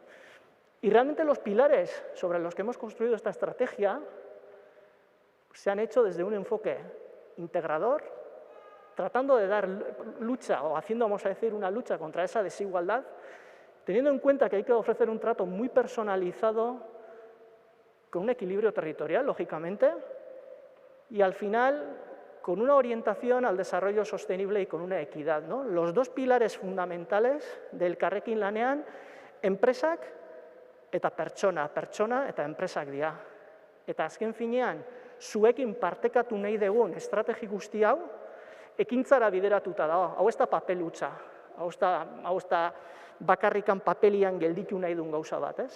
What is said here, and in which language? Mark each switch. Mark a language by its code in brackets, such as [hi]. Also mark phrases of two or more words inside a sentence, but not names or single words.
[es] Y realmente los pilares sobre los que hemos construido esta estrategia se han hecho desde un enfoque integrador, tratando de dar lucha, o haciendo, vamos a decir, una lucha contra esa desigualdad, teniendo en cuenta que hay que ofrecer un trato muy personalizado, con un equilibrio territorial, lógicamente, y al final con una orientación al desarrollo sostenible y con una equidad, ¿no? Los dos pilares fundamentales del [eu] Elkarrekin lanean, enpresak eta pertsona eta enpresak dira. Eta azken finean, zuekin partekatu nahi dugun estrategi guzti hau, ekintzara bideratuta dago. Hau ez da papel hutsa, hau ez da bakarrikan papelian gelditu nahi duen gauza bat, ez?